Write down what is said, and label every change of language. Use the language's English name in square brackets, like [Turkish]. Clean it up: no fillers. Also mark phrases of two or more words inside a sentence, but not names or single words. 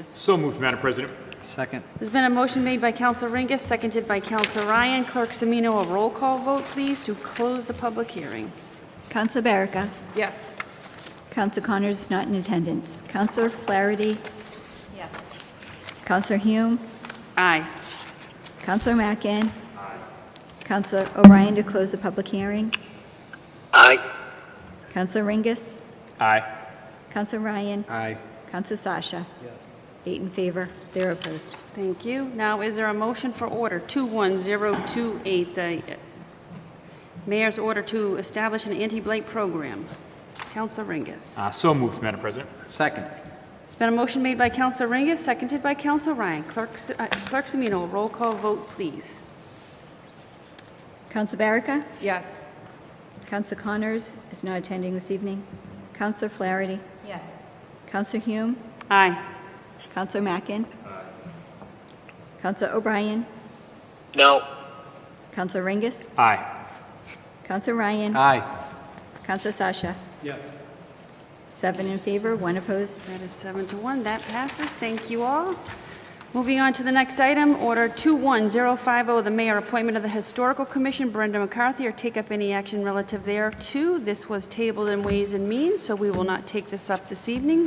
[English] So moved, Madam President. Second. There's been a motion made by Councilor Ringus, seconded by Councilor Ryan. Clerk Semino, a roll call vote, please, to close the public hearing. Councilor Baraka. Yes. Councilor Connors is not in attendance. Councilor Flaherty. Yes. Councilor Hume. Aye. Councilor Mackin. Councilor O'Brien to close the public hearing. Aye. Councilor Ringus. Aye. Councilor Ryan. Aye. Councilor Sasha. Yes. 8 in favor, 0 opposed. Thank you. Now, is there a motion for order 21028, the mayor's order to establish an anti-blight program? Councilor Ringus. So moved, Madam President. Second. It's been a motion made by Councilor Ringus, seconded by Councilor Ryan. Clerk Semino, a roll call vote, please. Councilor Baraka. Yes. Councilor Connors is not attending this evening. Councilor Flaherty. Yes. Councilor Hume. Aye. Councilor Mackin. Councilor O'Brien. No. Councilor Ringus. Aye. Councilor Ryan. Aye. Councilor Sasha. Yes. 7 in favor, 1 opposed. That is 7-1. That passes. Thank you all. Moving on to the next item, Order 21050, the mayor appointment of the Historical Commission, Brenda McCarthy, or take up any action relative thereto. This was tabled in Ways and Means, so we will not take this up this evening.